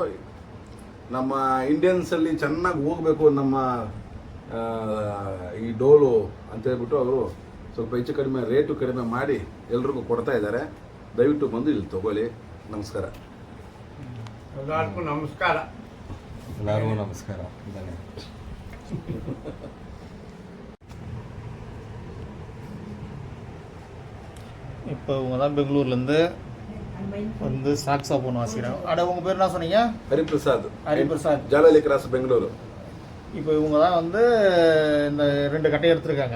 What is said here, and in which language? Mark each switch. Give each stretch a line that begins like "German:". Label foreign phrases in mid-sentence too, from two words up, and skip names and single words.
Kannada: ನಮ್ಮ ಇಂಡಿಯನ್ಸಲ್ಲಿ ಚೆನ್ನಾಗಿ ಹೋಗಬೇಕು ನಮ್ಮ ಈ ಡೋಲು ಅಂತೇಳ್ಬಿಟ್ಟು ಅವರು ಸ್ವಲ್ಪ ಹೆಚ್ಚು ಕಡಿಮೆ ರೇಟು ಕಡಿಮೆ ಮಾಡಿ ಎಲ್ರಿಗೂ ಕೊಡ್ತಾ ಇದ್ದಾರೆ. ದಯವಿಟ್ಟು ಬಂದು ಇಲ್ಲಿ ತಗೊಳ್ಳಿ. ನಮಸ್ಕಾರ. ಎಲ್ಲರಿಗೂ ನಮಸ್ಕಾರ. ಎಲ್ಲರಿಗೂ ನಮಸ್ಕಾರ.
Tamil: இப்போ இவங்க தான் பெங்களூர்லேருந்து வந்து சாக்ஸோஃபோன் வாசிக்கிறாங்க. அட உங்கள் பேர் என்ன சொன்னீங்க? ஹரிபிரசாத், ஜாலலி கிராஸ், பெங்களூரு. இப்போ இவங்க தான் வந்து இந்த 2 கட்டையை எடுத்துருக்காங்க.